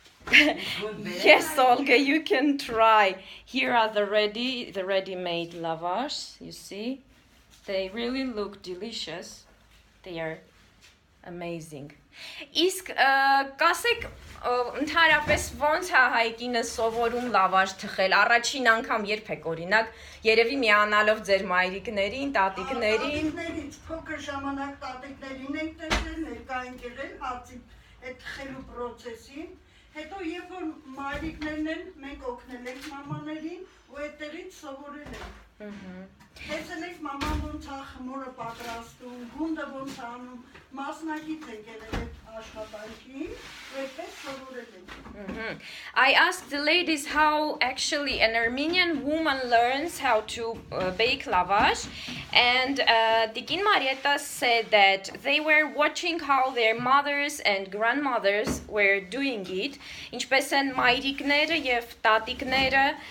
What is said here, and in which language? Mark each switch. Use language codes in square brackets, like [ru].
[en] Yes, Olga, you can try. Here are the ready-made lavash. You see, they really look delicious. They are amazing. [hy] Իսկ կասեք ընդհանրապես ոնց է հայկինը սովորում լավաշ թխել առաջին անգամ երբ եք օրինակ երևի միանալով ձեր մայրիկներին, տատիկներին Տատիկներից փոքր ժամանակ տատիկներին ենք տեսել, ներկա ենք եղել հացի այդ թխելու process-ին, հետո երբ որ մայրիկներն են մենք օգնել ենք մամաներին ու այդտեղից սովորել ենք։ Տեսել եք մաման ոնց է խմորը պատրաստում, գունդը ոնց անում, մասնակից ենք եղել այդ աշխատանքին, ու այդպես սովորել ենք։ [en] I asked the ladies how actually an Armenian woman learns how to bake lavash, and Tikin Marieta said that they were watching how their mothers and grandmothers were doing it, [hy] ինչպես են մայրիկները եւ տատիկները